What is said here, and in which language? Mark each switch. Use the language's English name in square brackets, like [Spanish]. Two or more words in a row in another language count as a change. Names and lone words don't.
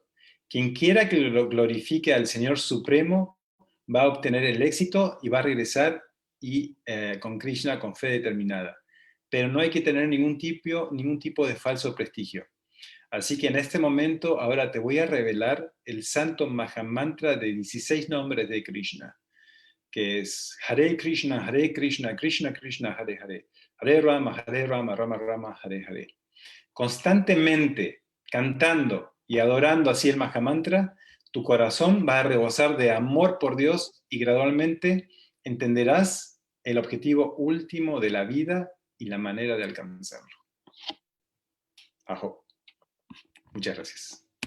[Spanish] Quien quiera que lo glorifique al Señor Supremo va a obtener el éxito y va a regresar con Krishna con fe determinada. Pero no hay que tener ningún tipo de falso prestigio. Así que en este momento, ahora te voy a revelar el santo Mahamantra de 16 nombres de Krishna, que es [Sanskrit] Hare Krishna, Krishna Krishna, Hare Hare. Hare Rama, Rama Rama, Hare Hare. [Spanish] Constantemente cantando y adorando así el Mahamantra, tu corazón va a rebosar de amor por Dios y gradualmente entenderás el objetivo último de la vida y la manera de alcanzarlo. Ajo. Muchas gracias.